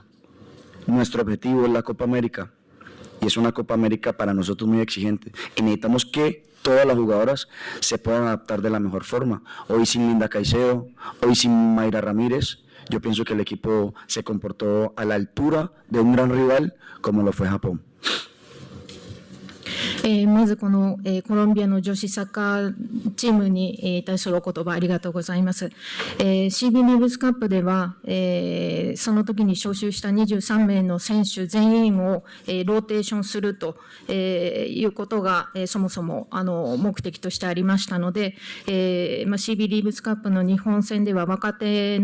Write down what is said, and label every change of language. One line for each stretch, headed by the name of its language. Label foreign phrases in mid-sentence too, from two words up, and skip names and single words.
Spanish: Nuestro objetivo es la Copa América, y es una Copa América para nosotros muy exigente, y necesitamos que todas las jugadoras se puedan adaptar de la mejor forma. Hoy sin Linda Caicedo, hoy sin Mayra Ramírez, yo pienso que el equipo se comportó a la altura de un gran rival como lo fue Japón.
Japanese: まずこの、コロンビアの女子サッカーチームに、対するお言葉ありがとうございます。CB リーグスカップでは、その時に招集した23名の選手全員を、ローテーションすると、いうことが、そもそも目的としてありましたので、CB リーグスカップの日本戦では若手